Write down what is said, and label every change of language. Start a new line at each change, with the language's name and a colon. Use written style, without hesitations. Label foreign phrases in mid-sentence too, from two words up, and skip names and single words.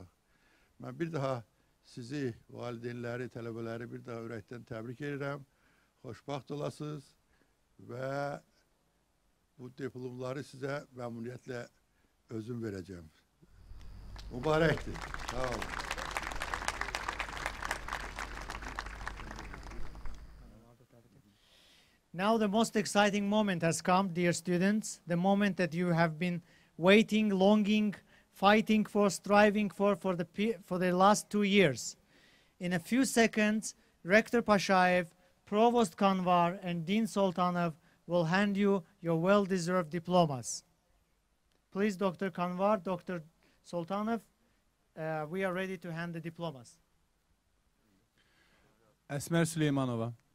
Azerbaijani: Mən bir daha sizi, valideynləri, tələbələri bir daha ürəkdən təbrik edirəm. Xoşbaxt olasınız və bu diplomları sizə məmnuniyyətlə özüm verəcəm. Mübarəkdir. Sağ olun.
English: Now the most exciting moment has come, dear students, the moment that you have been waiting, longing, fighting for, striving for the last 2 years. In a few seconds, Rector Pashaev, Provost Kanvar, and Dean Sultanov will hand you your well-deserved diplomas. Please, Dr. Kanvar, Dr. Sultanov, we are ready to hand the diplomas. Esmer Süleymanova.